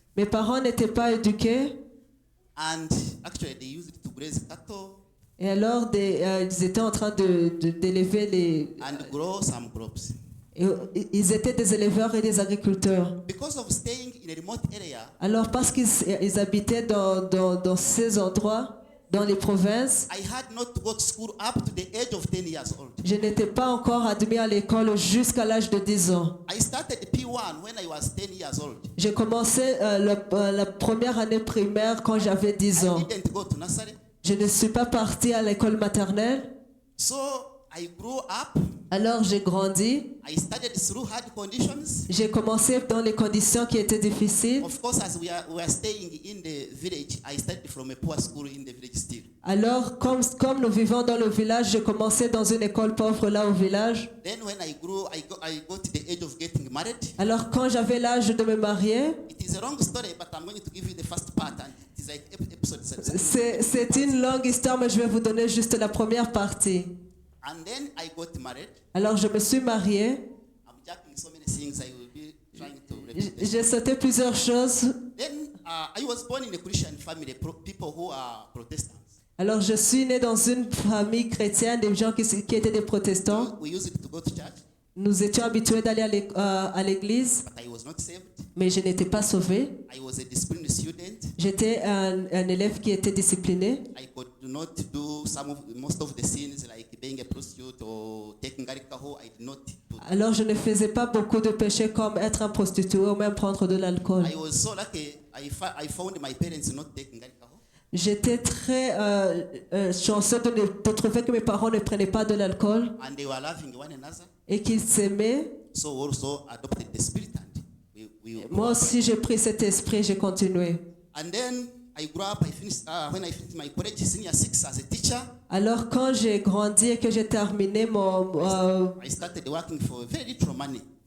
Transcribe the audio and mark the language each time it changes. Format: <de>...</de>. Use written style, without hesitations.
<fr>Mes parents n'étaient pas éduqués.</fr> <en>and actually they used to graze cattle</en> <fr>Et alors, ils étaient en train d'élever les...</fr> <en>and grow some crops.</en> <fr>Ils étaient des éleveurs et des agriculteurs.</fr> <en>Because of staying in a remote area,</en> <fr>Alors, parce qu'ils habitaient dans ces endroits, dans les provinces,</fr> <en>I had not to go to school up to the age of 10 years old.</en> <fr>je n'étais pas encore admis à l'école jusqu'à l'âge de 10 ans.</fr> <en>I started P1 when I was 10 years old.</en> <fr>J'ai commencé la première année primaire quand j'avais 10 ans.</fr> <en>I didn't go to nursery.</en> <fr>Je ne suis pas partie à l'école maternelle.</fr> <en>So I grew up.</en> <fr>Alors j'ai grandi.</fr> <en>I studied through hard conditions.</en> <fr>J'ai commencé dans les conditions qui étaient difficiles.</fr> <en>Of course, as we are staying in the village, I studied from a poor school in the village still.</en> <fr>Alors, comme nous vivons dans le village, j'ai commencé dans une école pauvre là au village.</fr> <en>Then when I grew, I got to the age of getting married.</en> <fr>Alors, quand j'avais l'âge de me marier,</fr> <en>It is a long story, but I'm going to give you the first part, and it is like episode 7.</en> <fr>c'est une longue histoire, mais je vais vous donner juste la première partie.</fr> <en>And then I got married.</en> <fr>Alors, je me suis mariée.</fr> <en>I'm jumping so many things. I will be trying to repeat this.</en> <fr>J'ai sauté plusieurs choses.</fr> <en>Then I was born in a Christian family, people who are Protestants.</en> <fr>Alors, je suis née dans une famille chrétienne, des gens qui étaient des protestants.</fr> <en>We used to go to church,</en> <fr>Nous étions habitués d'aller à l'église,</fr> <en>but I was not saved.</en> <fr>mais je n'étais pas sauvée.</fr> <en>I was a disciplined student.</en> <fr>J'étais un élève qui était discipliné.</fr> <en>I could not do most of the sins like being a prostitute or taking alcohol. I did not do.</en> <fr>Alors, je ne faisais pas beaucoup de péchés comme être un prostitué ou même prendre de l'alcool.</fr> <en>I was so lucky. I found my parents not taking alcohol.</en> <fr>J'étais très chanceux de trouver que mes parents ne prenaient pas de l'alcool</fr> <en>And they were loving one another.</en> <fr>et qu'ils s'aimaient.</fr> <en>So also adopted the spirit, and we</en> <fr>Moi aussi, j'ai pris cet esprit, j'ai continué.</fr> <en>And then I grew up. I finished when I finished my college senior 6 as a teacher.</en> <fr>Alors, quand j'ai grandi et que j'ai terminé</fr> <en>I started working for very little money.</en>